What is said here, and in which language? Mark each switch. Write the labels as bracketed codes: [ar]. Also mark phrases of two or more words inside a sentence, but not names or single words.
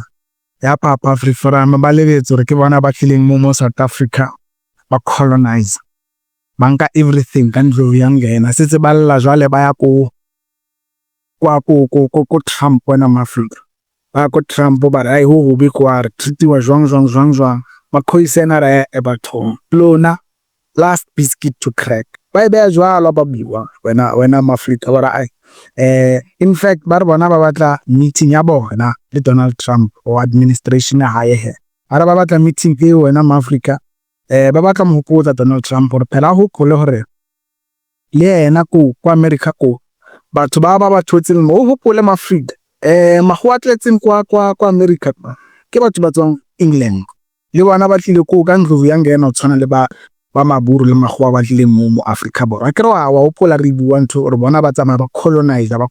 [st] Ya phapha afriforum ba lebetse hore ke bona ba tlileng mo South Africa ba colonize. Ba nka everything ka ntlo ya ngena. Setse ba lla jwale ba ya ko Trump wena maAfrika. Ba ko Trump ba re ai ho hobe kwa re treatiwa jwang. MaKhoisan a re bathong. Lona [en] last biscuit to crack. [st] Ba be jwalo ba biwa wena maAfrika ba re ai [en] in fact [st] ba re bona ba batla meeting ya bona le Donald Trump [en] or administration [st] ya hae he. Ara ba batla meeting e wena maAfrika ba batla mo hopotsa Donald Trump hore phela hopole hore le yena ko America ko batho ba thotseng mo hopole maAfrika mago a tletseng kwa America ke batho ba tswang England le bona ba tlile ko ka ntlo ya ngena o tshwana le ba maburu le magoa ba tlileng mo Africa borwa ke re wa hopola re bua ntho gore bona ba tsamaya ba colonize